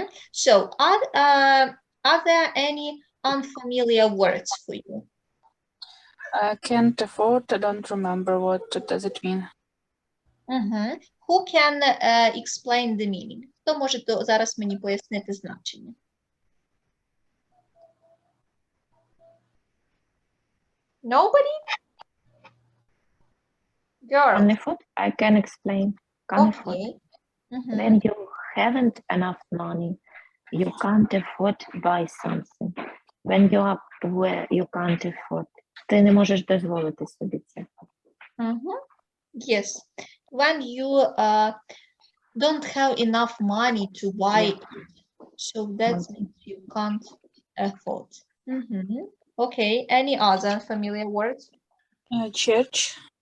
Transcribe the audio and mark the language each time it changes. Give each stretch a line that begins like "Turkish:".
English: So are there any unfamiliar words for you? Can't afford, I don't remember what does it mean. Who can explain the meaning?
Ukrainian: Хто може зараз мені пояснити значення?
English: Nobody? Girl. Can't afford, I can explain. Can't afford. When you haven't enough money, you can't afford to buy something. When you are poor, you can't afford.
Ukrainian: Ти не можеш дозволити собі це.
English: Yes. When you don't have enough money to buy it, so that means you can't afford. Okay, any other familiar words? Church.